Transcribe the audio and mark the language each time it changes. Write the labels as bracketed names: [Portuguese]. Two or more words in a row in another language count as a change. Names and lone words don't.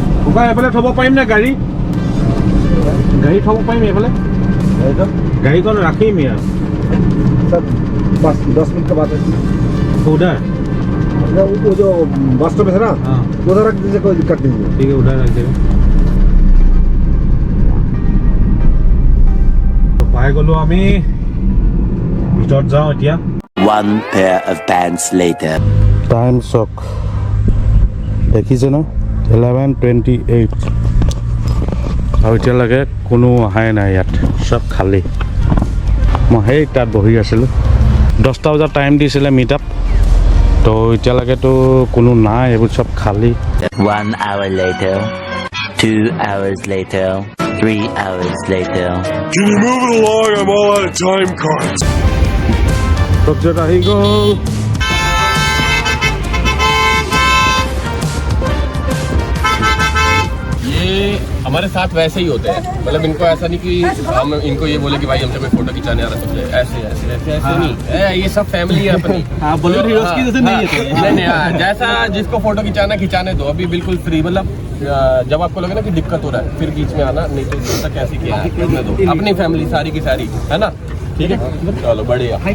[Assamese] ককা এইফালে থ'ব পাৰিম নে গাড়ী গাড়ী থ'ব পাৰিম এইফালে গাড়ীখন ৰাখিম ইয়াৰ [Hindi] सर बस 10 मिनट के बाद उधर वो जो बस स्टॉप है ना हाँ उधर रख दीजिए कोई दिक्कत नहीं है ठीक है उधर रख देगा तो पाई गलो [Assamese] আমি ভিতৰত যাওঁ এতিয়া [English] One pair of pants later. [Assamese] টাইম চক দেখিছে ন 11:28 আৰু এতিয়ালৈকে কোনো অহাই নাই ইয়াত চব খালী মই সেই তাত বহি আছিলোঁ 10টা বজাত টাইম দিছিলে [English] meet up [Assamese] তো এতিয়ালৈকেতো কোনো নাই এইবোৰ চব খালী [English] 1 hour later. 2 hours later. 3 hours later. Can you move it along? I'm all out of time cards. [Assamese] প্ৰভজত আহি গ'ল [Hindi] ये हमारे साथ वैसे ही होते हैं मतलब इनको ऐसा नहीं कि हम इनको ये बोले कि भाई हमसे कोई फोटो खिंचाने आ रहा है ऐसे ऐसे ऐसे ऐसे नहीं ये सब फैमिली है अपनी बॉलीवुड हीरोज की जैसे नहीं है नहीं जैसा जिसको फोटो खिंचाना खिंचाने दो अभी बिल्कुल फ्री मतलब जब आपको लगे ना कि दिक्कत हो रहा है फिर बीच में आना नहीं तो कैसे किया है करने दो अपनी फैमिली सारी की सारी है ना ठीक है चलो बढ़िया